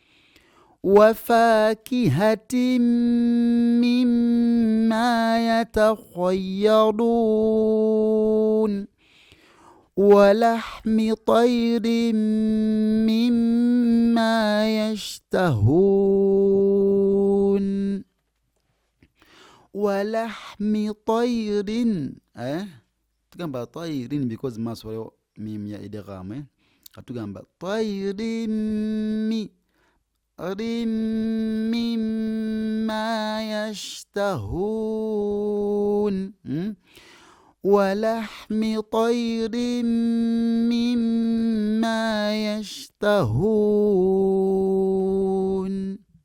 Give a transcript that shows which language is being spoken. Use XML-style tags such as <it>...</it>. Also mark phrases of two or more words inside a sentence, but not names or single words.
<ar>وفاكهة مما يتخيرون ولحم طير مما يشتهون ولحم طير</ar> <lg>tugamba طير because maso waliwo mim ya idgham tugamba طير</lg> <ar>مما يشتهون ولحم طير مما يشتهون</ar>